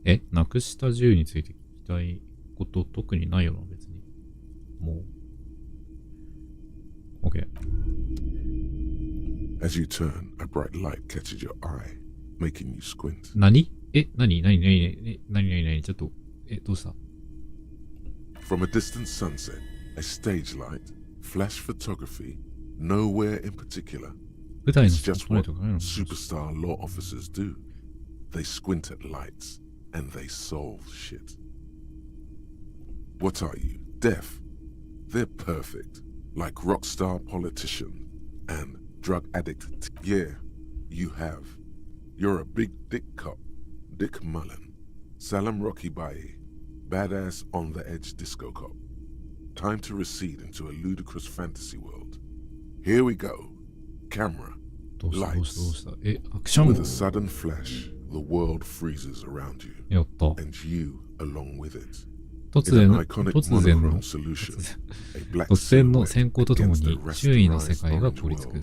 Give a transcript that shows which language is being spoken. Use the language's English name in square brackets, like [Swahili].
[Japanese] なくした銃について聞きたいこと特にないよな、別に。もう。OK。 [English] As you turn, a bright light catches your eye, making you squint. [Japanese] 何ちょっと、どうした [English] From a distant sunset, a stage light, flash photography, nowhere in particular. It's just what superstar law officers do. They squint at lights, and they solve shit. What are you, deaf? They're perfect, like rock star politician and drug addict. Yeah, you have. You're a big dick cop, Dick Mullen, Salam Rocky Baye, badass on the edge disco cop. Time to recede into a ludicrous fantasy world. Here we go. Camera, lights. With a sudden flash, the world freezes around you, and you along with it. [Japanese] 突然の閃光とともに周囲の世界が凍りつく。